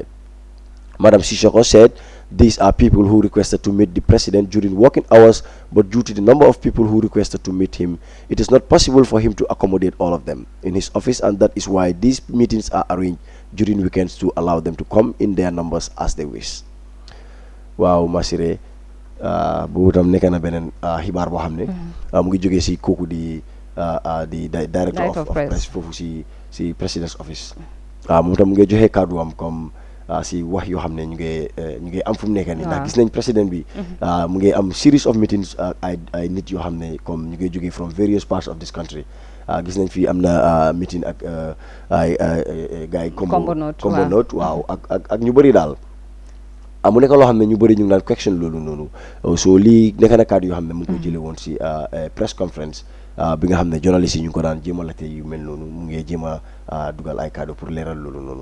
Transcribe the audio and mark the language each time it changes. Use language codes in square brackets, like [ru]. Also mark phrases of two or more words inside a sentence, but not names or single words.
[en] Madam Sisoko said these are people who requested to meet the president during working hours, but due to the number of people who requested to meet him, it is not possible for him to accommodate all of them in his office, and that is why these meetings are arranged during weekends to allow them to come in their numbers as they wish. [wo] Waaw Masire boobu tam nekk na beneen xibaar boo xam ne mu ngi jógee si kooku di [en] director of press [wo] foofu si [en] president's office [wo] moom tam mu ngi joxe kàddu am comme si wax yoo xam ne ñu ngi am fu mu nekk nii ndax gis nañ président bi mu ngi am [en] series of meetings [wo] ay nit yoo xam ne comme ñu ngi jógee [en] from various parts of this country [wo] gis nañ fii am na meeting ak ay gars yi Kombo Note waaw ak ñu bëri daal mu nekk loo xam ne ñu bëri ñu ngi naan question loolu noonu so lii nekk na kàddu yoo xam ne mu ngi koy jëlee woon si [en] press conference [wo] bi nga xam ne journaliste yi ñu ngi ko daan jéem a laajte yu mel noonu mu ngi jéem a dugal ay kàddu pour leeral loolu noonu.